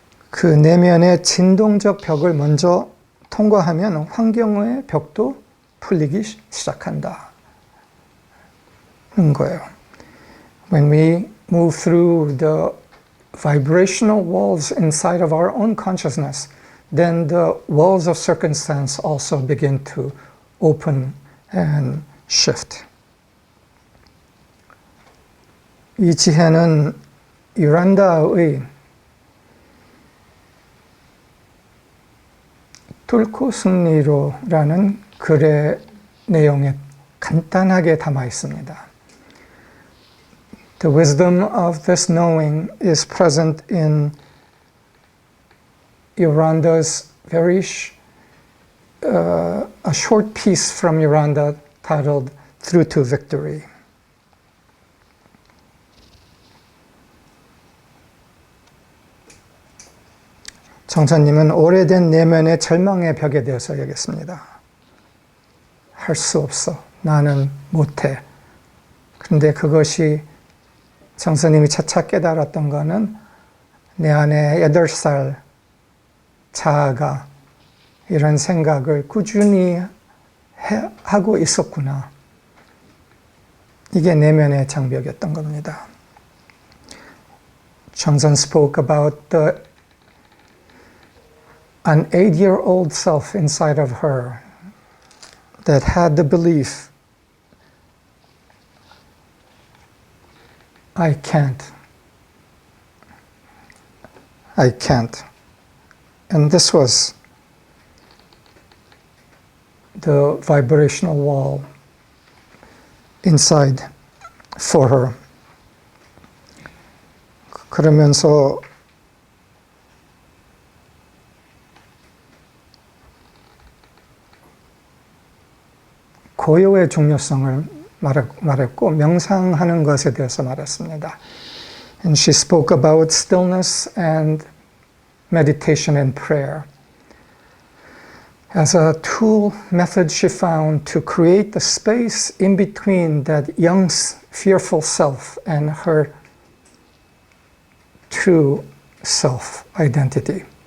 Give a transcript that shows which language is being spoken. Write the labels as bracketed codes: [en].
[ko] 그 내면의 진동적 벽을 먼저 통과하면 환경의 벽도 풀리기 시작한다. 는 거예요. [en] When we move through the vibrational walls inside of our own consciousness, then the walls of circumstance also begin to open and shift. [ko] 이 지혜는 유란다의 뚫고 승리로라는 글의 내용에 간단하게 담아 있습니다. [en] The wisdom of this knowing is present in Yoranda's a short piece from Yoranda titled Through to Victory. [ko] 정선님은 오래된 내면의 절망의 벽에 대해서 얘기했습니다. 할 수 없어. 나는 못해. 그런데 그것이 정선님이 차차 깨달았던 거는 내 안에 8살 자아가 이런 생각을 꾸준히 하고 있었구나. 이게 내면의 장벽이었던 겁니다. [en] 정선 spoke about an 8-year-old self inside of her that had the belief, I can't. And this was the vibrational wall inside for her. [ko] 그러면서 고요의 중요성을 말했고 명상하는 것에 대해서 말했습니다. [en] And she spoke about stillness and meditation and prayer as a tool method she found to create the space in between that young fearful self and her true self identity.